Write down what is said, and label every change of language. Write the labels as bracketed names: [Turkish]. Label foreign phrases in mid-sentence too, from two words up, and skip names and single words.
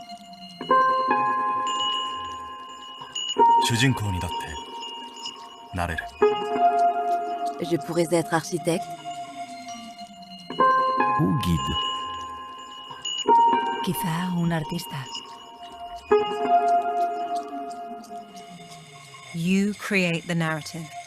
[Japanese] 主人公にだってなれる。 [French] Je pourrais être architecte, Ou guide. [Spanish] Quizá un artista. [English] You create the narrative.